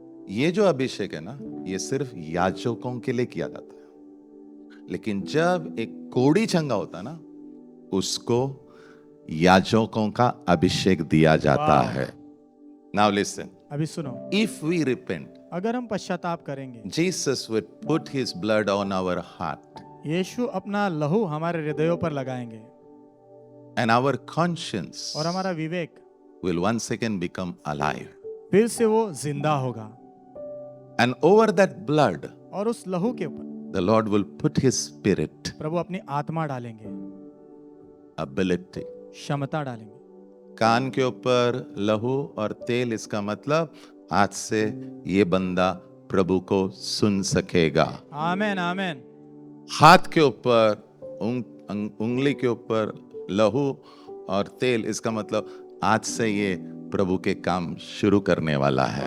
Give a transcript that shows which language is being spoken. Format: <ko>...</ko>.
<hi>ये जो अभिषेक है ना, ये सिर्फ याजकों के लिए किया जाता है, लेकिन जब एक कोड़ी चंगा होता है ना, उसको याजकों का अभिषेक दिया जाता है।</hi> <en>Now listen.</en> <hi>अभी सुनो,</hi> <en>If we repent,</en> <hi>अगर हम पश्चाताप करेंगे,</hi> <en>Jesus would put his blood on our heart,</en> <hi>यीशु अपना लहू हमारे हृदयों पर लगाएंगे,</hi> <en>and our conscience</en> <hi>और हमारा विवेक</hi> <en>will once again become alive.</en> <hi>फिर से वो जिंदा होगा</hi> <en>And over that blood,</en> <hi>और उस लहू के ऊपर</hi> <en>the Lord will put His Spirit,</en> <hi>प्रभु अपनी आत्मा डालेंगे,</hi> <en>ability.</en> <hi>क्षमता डालेंगे। कान के ऊपर लहू और तेल, इसका मतलब आज से ये बंदा प्रभु को सुन सकेगा। आमेन आमेन। हाथ के ऊपर उंगली के ऊपर लहू और तेल, इसका मतलब आज से ये प्रभु के काम शुरू करने वाला है।</hi>